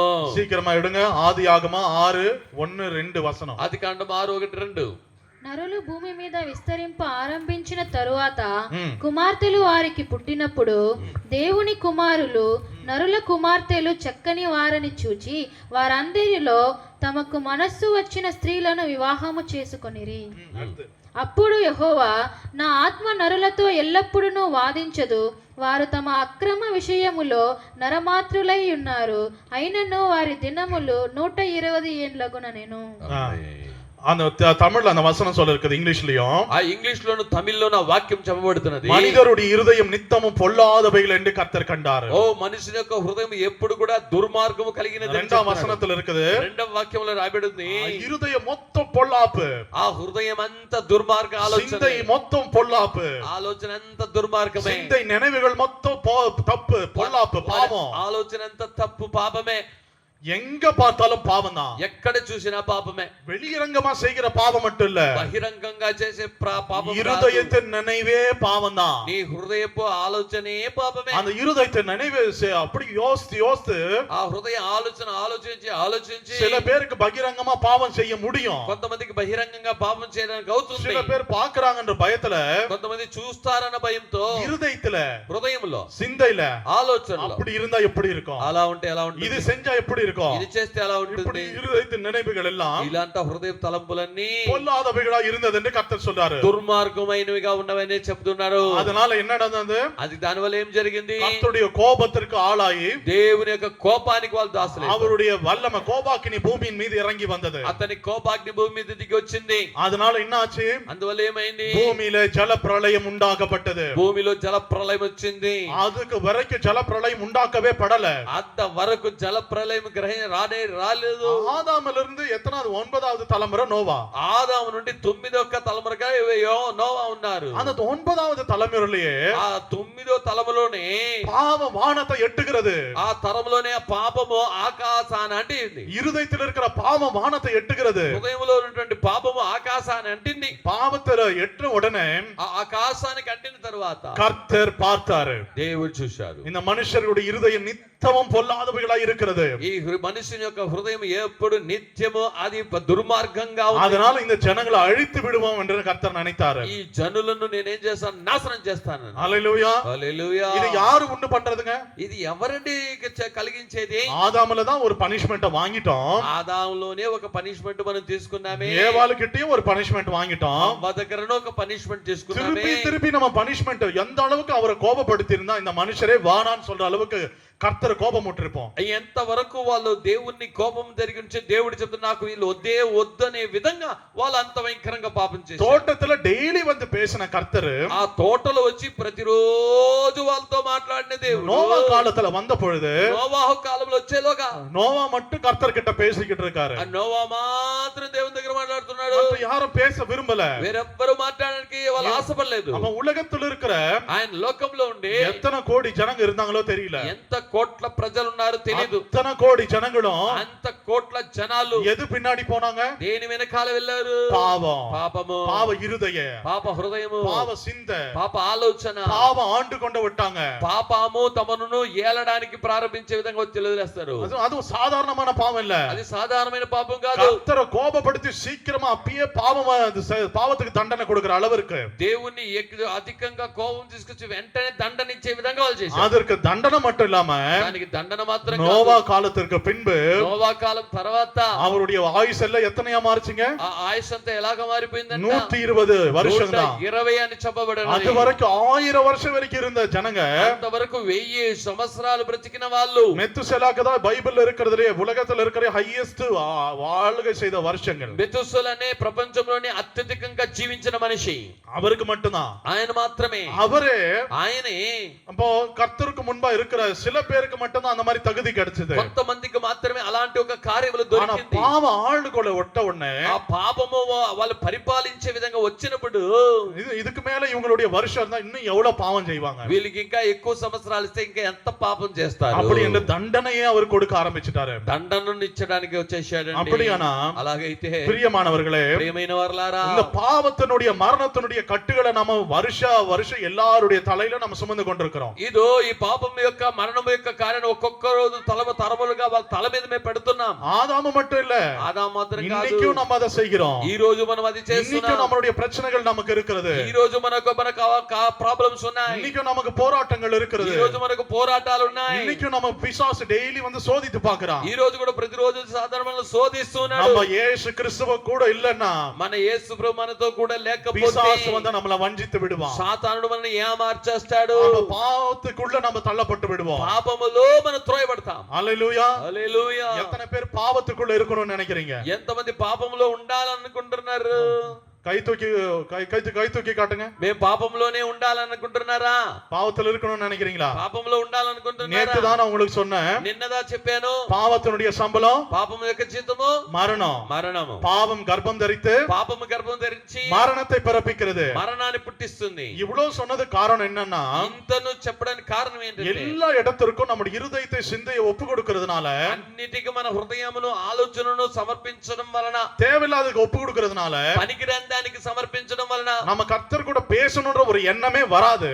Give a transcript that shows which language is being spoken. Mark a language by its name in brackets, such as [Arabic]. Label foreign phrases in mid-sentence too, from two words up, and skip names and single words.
[Tamil] சீக்கிரமா எடுங்க. ஆதியாகமம் 6:1-2 வசனம். [Telugu] ఆది కాండము 6:1-2. నరులు భూమి మీద విస్తరింప ఆరంభించిన తరువాత కుమార్తెలు వారికి పుట్టినప్పుడు దేవుని కుమారులు నరుల కుమార్తెలు చక్కని వారని చూచి వారందరిలో తమకు మనస్సు వచ్చిన స్త్రీలను వివాహము చేసుకొనిరి. అప్పుడు యెహోవా, నా ఆత్మ నరులతో ఎల్లప్పుడూ వాదించదు, వారు తమ అక్రమ విషయములో నరమాత్రులై ఉన్నారు, అయినను వారి దినములు 120 ఏండ్లగునెను. [Tamil] அந்த தமிழ்ல அந்த வசனம் சொல்ல இருக்குது. இங்கிலீஷ்லயும் [Telugu] ఆ ఇంగ్లీష్ లోను తమిళ్లోను వాక్యం చెప్పబడుతున్నది. [Tamil] மனிதருடைய இருதயம் நித்தமும் பொல்லாதவைகள் என்று கர்த்தர் கண்டார். [Telugu] ఓ మనుషుని యొక్క హృదయం ఎప్పుడు కూడా దుర్మార్గము కలిగినది. [Tamil] 2ஆம் వசனத்துல இருக்குது. [Telugu] 2వ వాక్యంలో రాయబడింది, [Tamil] இருதயம் மொத்தம் பொல்லாப்பு, [Telugu] ఆ హృదయం అంతా దుర్మార్గ ఆలోచన, [Tamil] சிந்தை மொத்தம் பொல்லாப்பு, [Telugu] ఆలోచన అంతా దుర్మార్గమే, [Tamil] சிந்தை நினைவுகள் மொத்தம் தப்பு, பொல்லாப்பு, பாவம், [Telugu] ఆలోచన అంతా తప్పు పాపమే. [Tamil] எங்க பார்த்தாலும் பாவம் தான். [Telugu] ఎక్కడ చూసినా పాపమే. [Tamil] வெளியரங்கமா செய்கிற பாவம் மட்டும் இல்ல, [Telugu] బహిరంగంగా చేసే పాపం కాదు. [Tamil] இருதயத்தின் நினைவே பாவம் தான். [Telugu] నీ హృదయపు ఆలోచనే పాపమే. [Tamil] அந்த இருதயத்தின் நினைவு அப்படி யோசித்து [Telugu] ఆ హృదయ ఆలోచన ఆలోచించి [Tamil] சில பேருக்கு பகிரங்கமா பாவம் செய்ய முடியும். [Telugu] కొంతమందికి బహిరంగంగా పాపం చేయడానికి అవుతుంది. [Tamil] சில பேர் பாக்குறாங்கன்ற பயத்துல, [Telugu] కొంతమంది చూస్తారన్న భయంతో [Tamil] இருதயத்துல, [Telugu] హృదయంలో, [Tamil] சிந்தையில, [Telugu] ఆలోచనలో [Tamil] அப்படி இருந்தா எப்படி இருக்கும், [Telugu] అలా ఉంటే ఎలా ఉంటుంది, [Tamil] இது செஞ்சா எப்படி இருக்கும், [Telugu] ఇది చేస్తే ఎలా [Tamil] இப்படி [Telugu] ఉంటుంది, [Tamil] இருதயத்தின் நினைவுகள் எல்லாம் [Telugu] ఇలాంటి హృదయ తలంపులన్నీ [Tamil] பொல்லாதவைகளா இருந்தது என்று கர்த்தர் சொல்றாரு. [Telugu] దుర్మార్గమైనవిగా ఉన్నవని చెప్తున్నారు. [Tamil] அதனால என்ன நடந்தது? [Telugu] అది దానివల్ల ఏం జరిగింది? [Tamil] கர்த்தருடைய கோபத்திற்கு ஆளாகி [Telugu] దేవుని యొక్క కోపానికి వాళ్ళు దాసులు. [Tamil] அவருடைய வல்லமை கோபாக்கினி பூமியின் மீது இறங்கி வந்தது. [Telugu] అతని కోపాగ్ని భూమి మీద దిగి వచ్చింది. [Tamil] அதனால என்ன ஆச்சு? [Telugu] అందువల్ల ఏమైంది? [Tamil] பூமியில ஜல பிரளயம் உண்டாக்கப்பட்டது. [Telugu] భూమిలో జల ప్రళయం వచ్చింది. [Tamil] அதுக்கு வரைக்கும் ஜல பிரளயம் உண்டாக்கவே படல. [Telugu] అంత వరకు జల ప్రళయం రాలేదు. [Tamil] ஆதாமிலிருந்து எத்தனாவது? 9வது தலைமுறை நோவா. [Telugu] ఆదాము నుండి 9వ తలమురగా నోవా ఉన్నారు. [Tamil] அந்த 9வது தலைமுறையிலேயே [Telugu] ఆ 9వ తలములోనే [Tamil] பாவம் வானத்தை எட்டுகிறது. [Telugu] ఆ తరములోనే ఆ పాపము ఆకాశాన్ని అంటింది. [Tamil] இருதயத்தில் இருக்கிற பாவம் வானத்தை எட்டுகிறது. [Telugu] హృదయంలో ఉన్నటువంటి పాపము ఆకాశాన్ని అంటింది. [Tamil] பாவத்தை எட்ட உடனே [Telugu] ఆ ఆకాశానికి అంటిన తరువాత [Tamil] கர்த்தர் பார்த்தாரு. [Telugu] దేవుడు చూశాడు. [Tamil] இந்த மனுஷருடைய இருதயம் நித்தமும் பொல்லாதவைகளாய் இருக்கிறது. [Telugu] ఈ మనుషుని యొక్క హృదయం ఎప్పుడు నిత్యము అది దుర్మార్గంగా ఉంది. [Tamil] அதனால இந்த ஜனங்களை அழித்து விடுவோம் என்று கர்த்தர் நினைத்தாரு. [Telugu] ఈ జనులను నేనేం చేస్తాను? నాశనం చేస్తాను. [Tamil] ஹல்லேலூயா. [Telugu] హల్లెలూయా. [Tamil] இது யாரு உண்டு பண்றதுங்க? [Telugu] ఇది ఎవరండి కలిగించేది? [Tamil] ஆதாம்ல தான் ஒரு பனிஷ்மென்ட் வாங்கிட்டோம். [Telugu] ఆదాములోనే ఒక పనిష్మెంట్ మనం తీసుకున్నామే. [Tamil] ஏவாளுகிட்டயும் ஒரு பனிஷ்மென்ட் வாங்கிட்டோம். [Telugu] అవ్వ దగ్గరనే ఒక పనిష్మెంట్ తీసుకున్నామే. [Tamil] திருப்பி நம்ம பனிஷ்மென்ட் எந்த அளவுக்கு அவரை கோபப்படுத்தி இருந்தா இந்த மனுஷரே வானான்னு சொல்ற அளவுக்கு கர்த்தர் கோபம் விட்டிருப்போம். [Telugu] ఎంత వరకు వాళ్ళు దేవుణ్ణి కోపం జరిగించి దేవుడు చెప్తున్నా నాకు వీళ్ళు వద్దనే విధంగా వాళ్ళు అంత భయంకరంగా పాపం చేశారు. [Tamil] தோட்டத்துல டெய்லி வந்து பேசின கர்த்தர் [Telugu] ఆ తోటలో వచ్చి ప్రతిరోజు వాళ్ళతో మాట్లాడిన దేవుడు [Tamil] நோவா காலத்துல வந்த பொழுது [Telugu] నోవాహు కాలంలో వచ్చేలోగా [Tamil] நோவா மட்டும் கர்த்தர் கிட்ட பேசிக்கிட்டு இருக்காரு. [Telugu] ఆ నోవా మాత్రం దేవుని దగ్గర మాట్లాడుతున్నాడు. [Tamil] மத்த யாரும் பேச விரும்பல. [Telugu] వేరెవ్వరు మాట్లాడడానికి వాళ్ళు ఆశపడలేదు. [Tamil] நம்ம உலகத்துல இருக்கிற [Telugu] ఆయన లోకంలో ఉండి [Tamil] எத்தனை கோடி ஜனங்க இருந்தாங்களோ தெரியல. [Telugu] ఎంత కోట్ల ప్రజలు ఉన్నారో తెలియదు. [Tamil] அத்தனை கோடி ஜனங்களும் [Telugu] అంత కోట్ల జనాలు [Tamil] எது பின்னாடி போனாங்க? [Telugu] దేని వెనకాల వెళ్ళారు? [Tamil] பாவம், [Telugu] పాపము, [Tamil] பாவ இருதய, [Telugu] పాప హృదయము, [Tamil] பாவ சிந்த, [Telugu] పాప ఆలోచన, [Tamil] பாவம் ஆண்டு கொண்டு விட்டாங்க. [Telugu] పాపము తమను ఏలడానికి ప్రారంభించే విధంగా వచ్చి వదిలేస్తారు. [Tamil] அதுவும் சாதாரணமான பாவம் இல்ல. [Telugu] అది సాధారణమైన పాపం కాదు. [Tamil] கர்த்தரை கோபப்படுத்தி சீக்கிரமா அப்பயே பாவத்துக்கு தண்டனை கொடுக்கிற அளவுக்கு [Telugu] దేవుణ్ణి అధికంగా కోపం తీసుకొచ్చి వెంటనే దండనిచ్చే విధంగా వాళ్ళు చేశారు. [Tamil] அதற்கு தண்டனை மட்டும் இல்லாம [Telugu] దానికి దండన మాత్రం [Tamil] நோவா காலத்திற்கு பின்பு [Telugu] నోవా కాలం తర్వాత [Tamil] அவருடைய ஆயுஸ் எல்லாம் எத்தனையா மாறுச்சுங்க? [Telugu] ఆ ఆయుష్ అంతా ఎలాగ మారిపోయిందంట? [Tamil] 120 வருஷம் தான். [Telugu] 120 అని చెప్పబడినది. [Tamil] அது வரைக்கும் 1000 வருஷம் வரைக்கும் இருந்த ஜனங்க [Telugu] అంతవరకు 1000 సంవత్సరాలు బ్రతికిన వాళ్ళు. [Tamil] மெத்துசெலாக்கு தான் பைபிள்ல இருக்கிறதுலே உலகத்துல இருக்கிற ஹையஸ்ட் வாழ்க்கை செய்த வருஷங்கள். [Telugu] మెతుసెలనే ప్రపంచంలోనే అత్యధికంగా జీవించిన మనిషి [Tamil] அவருக்கு மட்டும்தான். [Telugu] ఆయన మాత్రమే. [Tamil] அவரே [Telugu] ఆయనే [Tamil] அப்போ கர்த்தருக்கு முன்பா இருக்கிற சில பேருக்கு மட்டும்தான் அந்த மாதிரி தகுதி கிடைச்சது. [Telugu] కొంతమందికి మాత్రమే అలాంటి ఒక కార్యములు [Tamil] ஆனா [Telugu] దొరికింది. [Tamil] பாவம் ஆளுக்குள்ள ஒட்ட உடனே [Telugu] ఆ పాపము వాళ్ళు పరిపాలించే విధంగా వచ్చినప్పుడు [Tamil] இதுக்கு மேல இவங்களுடைய வருஷம் இருந்தா இன்னும் எவ்வளவு பாவம் செய்வாங்க? [Telugu] వీళ్ళకి ఇంకా ఎక్కువ సంవత్సరాలు ఇస్తే ఇంకా ఎంత పాపం చేస్తారు? [Tamil] அப்படி என்ற தண்டனையே அவர் கொடுக்க ஆரம்பிச்சிட்டாரு. [Telugu] దండనను ఇచ్చడానికి వచ్చేసాడండి. [Tamil] அப்படியானா [Telugu] అలాగైతే [Tamil] பிரியமானவர்களே, [Telugu] ప్రియమైన వారలారా, [Tamil] இந்த பாவத்தினுடைய மரணத்தினுடைய கட்டுகளை நம்ம வருஷம் எல்லாருடைய தலையில நம்ம சுமந்து கொண்டிருக்கிறோம். [Telugu] ఇదో ఈ పాపం యొక్క మరణం యొక్క కార్యాన్ని ఒక్కొక్క రోజు తరములుగా వాళ్ళ తల మీద మేము పెడుతున్నాం. [Tamil] ஆதாமு மட்டும் இல்ல, [Telugu] ఆదాము మాత్రం కాదు, [Tamil] இன்னைக்கும் நம்ம அதை செய்கிறோம். [Telugu] ఈ రోజు మనం అది [Tamil] இன்னைக்கும் [Telugu] చేస్తున్నాం. [Tamil] நம்மளுடைய பிரச்சனைகள் நமக்கு இருக்கிறது. [Telugu] ఈ రోజు మనకు ప్రాబ్లమ్స్ ఉన్నాయి. [Tamil] இன்னைக்கும் நமக்கு போராட்டங்கள் [Telugu] ఈ [Tamil] இருக்கிறது. [Telugu] రోజు మనకు పోరాటాలు ఉన్నాయి. [Tamil] இன்னைக்கும் நம்ம பிசாசு டெய்லி வந்து சோதித்து பார்க்கறான். [Telugu] ఈ రోజు కూడా ప్రతిరోజు సాధారణంగా శోధిస్తున్నాడు. [Tamil] நம்ம இயேசு கிறிஸ்துவ கூட இல்லன்னா [Telugu] మన యేసు ప్రభు మనతో కూడా లేకపోతే [Tamil] பிசாசு வந்து நம்மள வஞ்சித்து விடுவான். [Telugu] సాతానుడు మనల్ని ఏమార్చేస్తాడు. [Tamil] நம்ம பாவத்துக்குள்ள நம்ம தள்ளப்பட்டு விடுவோம். [Telugu] పాపములో మనం త్రోయబడతాం. [Tamil] ஹல்லேலூயா. [Telugu] హల్లెలూయా. [Tamil] எத்தனை பேர் பாவத்துக்குள்ள இருக்கணும்னு நினைக்கிறீங்க? [Telugu] ఎంతమంది పాపములో ఉండాలనుకుంటున్నారు? [Tamil] கை தூக்கி காட்டுங்க. [Telugu] మేము పాపంలోనే ఉండాలనుకుంటున్నారా? [Tamil] பாவத்துல இருக்கணும்னு நினைக்கிறீங்களா? [Telugu] పాపంలో ఉండాలనుకుంటున్నారా? [Tamil] நேத்து தான் நான் உங்களுக்கு சொன்னேன், [Telugu] నిన్నదా చెప్పాను, [Tamil] பாவத்தினுடைய சம்பளம் [Telugu] పాపం యొక్క జీతము [Tamil] மரணம். [Telugu] మరణము. [Tamil] பாவம் கர்ப்பம் தரித்து [Telugu] పాపము గర్భం ధరించి [Tamil] மரணத்தை பிறப்பிக்கிறது. [Telugu] మరణాన్ని పుట్టిస్తుంది. [Tamil] இவ்வளவு சொன்னது காரணம் என்னன்னா, [Telugu] ఇంతను చెప్పడానికి కారణం ఏంటంటే [Tamil] எல்லா இடத்திற்கும் நம்முடைய இருதயத்தை சிந்தையை ஒப்பு கொடுக்கிறதுனால, [Telugu] అన్నిటికీ మన హృదయమును ఆలోచనను సమర్పించడం వలన, [Tamil] தேவையில்லாததுக்கு ஒப்பு கொடுக்கிறதுனால [Telugu] పనికిరాని దానికి సమర్పించడం వలన [Tamil] நம்ம கர்த்தர் கூட பேசணும்ன்ற ஒரு எண்ணமே வராது.